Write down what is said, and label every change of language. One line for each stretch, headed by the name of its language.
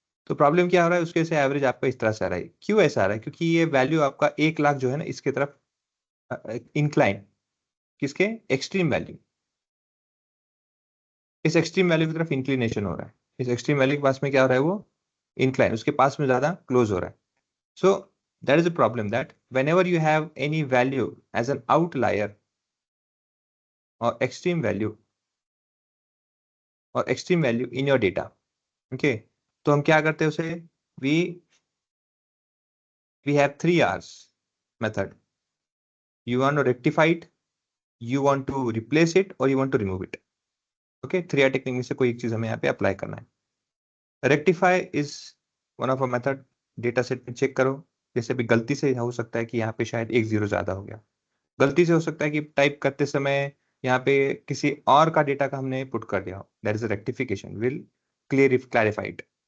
Hindi: तो प्रॉब्लम क्या हो रहा है, उसके से एवरेज आपका इस तरह से आ रहा है। क्यों ऐसा आ रहा है? क्योंकि ये वैल्यू आपका 1 लाख जो है ना, इसके तरफ इंक्लाइन, किसके, एक्सट्रीम वैल्यू, इस एक्सट्रीम वैल्यू की तरफ इंक्लिनेशन हो रहा है। इस एक्सट्रीम वैल्यू के पास में क्या हो रहा है, वो इंक्लाइन, उसके पास में ज्यादा क्लोज हो रहा है।
English: so that is a problem that whenever you have any value as an outlier or extreme value in your data, okay,
Hindi: तो हम क्या करते हैं उसे,
English: we we have 3 R's method. You want to rectify it, you want to replace it, or you want to remove it.
Hindi: Okay, 3 R technique में से कोई एक चीज हमें यहाँ पे अप्लाई करना है।
English: rectify is one of a method,
Hindi: data set में चेक करो, जैसे भी गलती से हो सकता है कि यहाँ पे शायद एक जीरो ज्यादा हो गया, गलती से हो सकता है कि टाइप करते समय यहाँ पे किसी और का डेटा का हमने पुट कर दिया,
English: That is rectification will clarified.